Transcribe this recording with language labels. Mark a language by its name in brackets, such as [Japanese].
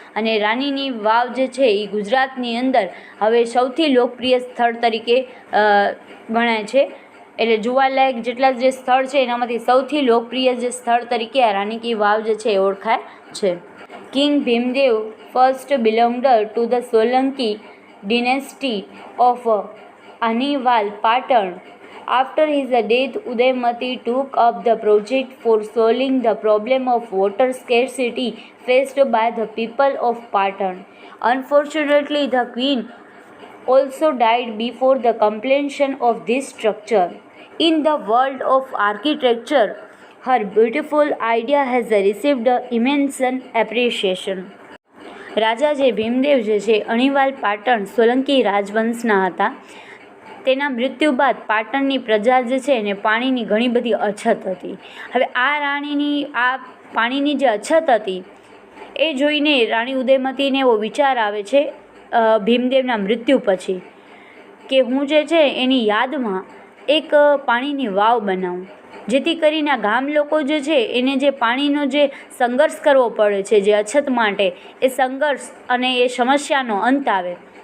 [Gujarati] અને રાનીની વાવ જે છે એ ગુજરાતની અંદર હવે સૌથી લોકપ્રિય સ્થળ તરીકે ગણાય છે. એટલે જોવાલાયક જેટલા જે સ્થળ છે એનામાંથી સૌથી લોકપ્રિય જે સ્થળ તરીકે આ રાની કી વાવ જે છે એ ઓળખાય છે. [English] King Bhimdev first belonged to the Solanki dynasty of Anhilwad Patan After his death, Udayamati took up the project for solving the problem of water scarcity faced by the people of Patan. Unfortunately, the queen also died before the completion of this structure. In the world of architecture, her beautiful idea has received immense appreciation. [Gujarati] રાજા જે ભીમદેવ જે છે અણીવાલ પાટણ સોલંકી રાજવંશના હતા. તેના મૃત્યુ બાદ પાટણની પ્રજા જે છે એને પાણીની ઘણી બધી અછત હતી. હવે આ રાણીની આ પાણીની જે અછત હતી એ જોઈને રાણી ઉદયમતીને એવો વિચાર આવે છે ભીમદેવના મૃત્યુ પછી કે હું જે છે એની યાદમાં એક પાણીની વાવ બનાવું, જેથી કરીને આ ગામ લોકો જે છે એને જે પાણીનો જે સંઘર્ષ કરવો પડે છે જે અછત માટે, એ સંઘર્ષ અને એ સમસ્યાનો અંત આવે.